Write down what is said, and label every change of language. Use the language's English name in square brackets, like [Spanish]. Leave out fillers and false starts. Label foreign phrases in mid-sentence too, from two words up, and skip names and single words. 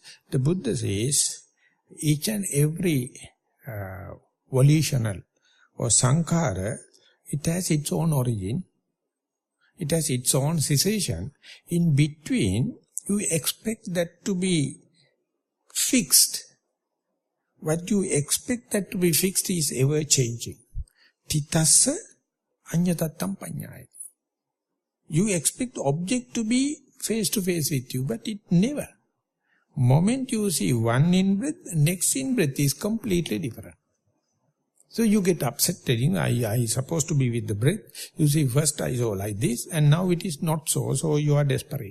[English] The Buddha says each and every volitional or sankhara, it has its own origin. It has its own cessation. In between, you expect that to be fixed. What you expect that to be fixed is ever changing. [Pali] Titassa anyatattam panyayati. [English] You expect object to be face to face with you, but it never. Moment you see one in-breath, next in-breath is completely different. So you get upset telling, I supposed to be with the breath. You see, first I saw like this, and now it is not so, so you are desperate.